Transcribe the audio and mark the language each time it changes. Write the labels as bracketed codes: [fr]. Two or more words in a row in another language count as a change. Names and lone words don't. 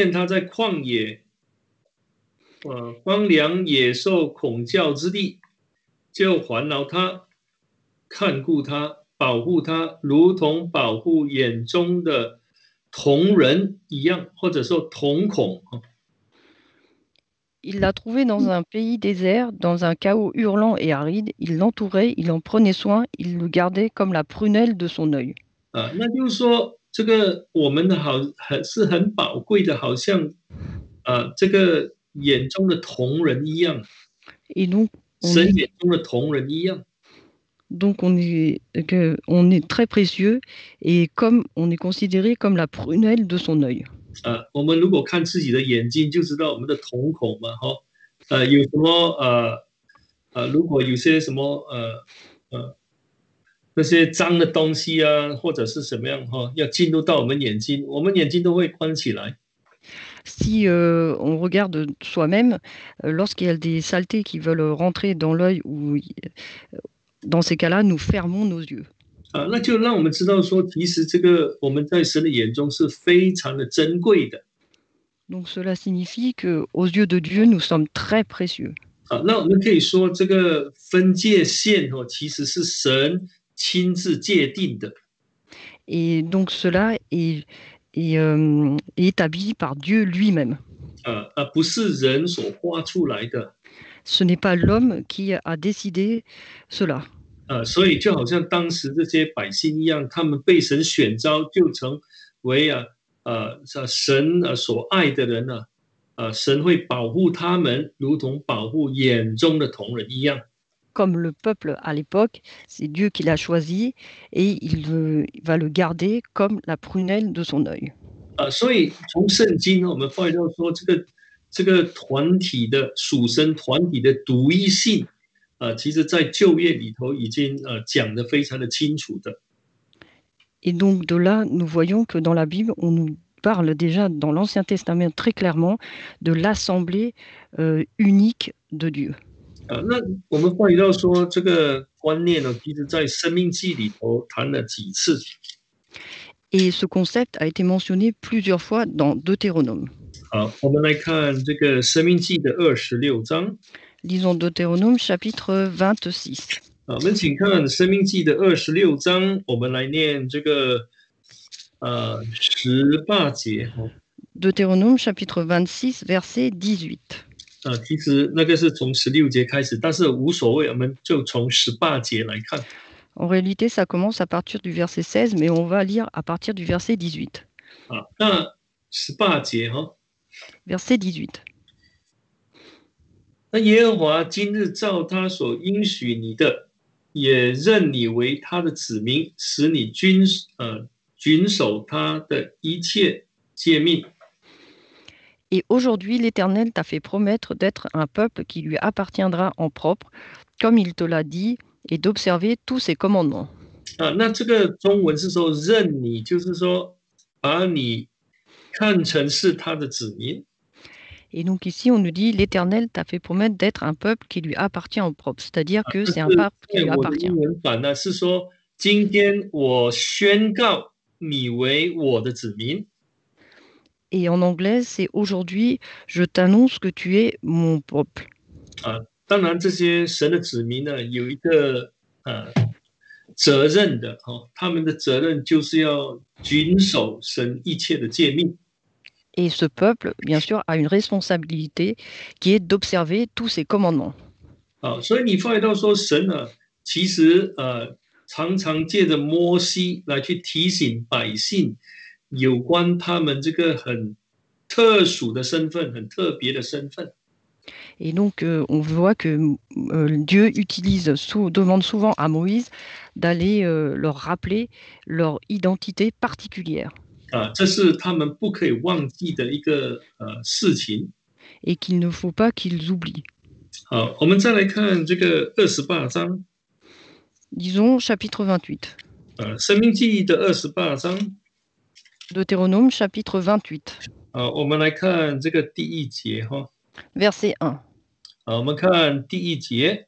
[zh] 那耶和华遇见他在旷野荒凉野兽恐叫之地，就环绕他，看顾他，保护他，如同保护眼中的瞳人一样，或者说瞳孔。 [fr] Il l'a trouvé dans un pays désert, dans un chaos hurlant et aride. Il l'entourait, il en prenait soin, il le gardait comme la prunelle de son œil. [zh] 那就是说，这个我们的是很宝贵的，好像这个眼中的瞳人一样， [fr] Et donc, on 神 est, [zh] 眼中的瞳人一样。 [fr] on est très précieux et comme on est considéré comme la prunelle de son œil. [zh] 我们如果看自己的眼睛，就知道我们的瞳孔嘛，有什么如果有些什么那些脏的东西啊，或者是什么样要进入到我们眼睛，我们眼睛都会关起来。 [fr] Si on regarde soi-même, lorsqu'il y a des saletés qui veulent rentrer dans l'œil, ou dans ces cas-là, nous fermons nos yeux. [zh] 那就让我们知道说，其实这个我们在神的眼中是非常的珍贵的。 [fr] Donc cela signifie que, aux yeux de Dieu, nous sommes très précieux. [zh] 那我们可以说，这个分界线其实是神亲自界定的。 [fr] Et donc cela est établi par Dieu lui-même. [zh] 不是人所画出来的。 [fr] Ce n'est pas l'homme qui a décidé cela. [zh] 所以就好像当时这些百姓一样，他们被神选召，就成为神所爱的人神会保护他们，如同保护眼中的瞳人一样。 [fr] Comme le peuple à l'époque, c'est Dieu qui l'a choisi et il va le garder comme la prunelle de son œil. [zh] 所以从圣经我们发现到说，这个团体的属神团体的独一性，其实在旧约里头已经讲得非常的清楚的。 [fr] Et donc de là, nous voyons que dans la Bible, on nous parle déjà dans l'Ancien Testament très clairement de l'assemblée unique de Dieu. [zh] 那我们发现到说，这个观念呢，其实在生命记里头谈了几次。 [fr] Et ce concept a été mentionné plusieurs fois dans Deutéronome. [zh] 好，我们来看这个生命记的26章。 [fr] Lisons Deutéronome chapitre 26. [zh] 我们请看生命记的26章，我们来念这个18节。 [fr] Deutéronome chapitre 26 verset 18. [zh] 其实那个是从16节开始，但是无所谓，我们就从18节来看。 [fr] En réalité, ça commence à partir du verset 16, mais on va lire à partir du verset 18. [zh] 那18节 [fr] Verset 18. [zh] 那耶和华今日照他所应许你的，也认你为他的子民，使你遵守他的一切诫命。 [fr] Et aujourd'hui, l'Éternel t'a fait promettre d'être un peuple qui lui appartiendra en propre, comme il te l'a dit, et d'observer tous ses commandements. [zh] 那这个中文是说认你，就是说把你看成是他的子民。 [fr] Et donc ici, on nous dit, l'Éternel t'a fait promettre d'être un peuple qui lui appartient en propre, c'est-à-dire que c'est un peuple qui lui [zh] 我的 [fr] appartient. [zh] 英文版呢是说，今天我宣告你为我的子民。 [fr] Et en anglais, c'est aujourd'hui, je t'annonce que tu es mon peuple. [zh] 当然这些神的子民呢，有一个责任的他们的责任就是要遵守神一切的诫命。 [fr] Et ce peuple, bien sûr, a une responsabilité qui est d'observer tous ses commandements. [zh] 所以你发现到说，神其实常常借着摩西来去提醒百姓有关他们这个很特殊的身份、很特别的身份。 [fr] Et donc, on voit que Dieu demande souvent à Moïse d'aller leur rappeler leur identité particulière. [zh] 这是他们不可以忘记的一个事情。 [fr] Et qu'il ne faut pas qu'ils oublient. [zh] 好，我们再来看这个28章。 [fr] Disons chapitre 28. [zh] 申命记的28章。 [fr] Deutéronome chapitre 28. [zh] 我们来看这个第1节 [fr] Verset 1. [zh] 我们看第1节。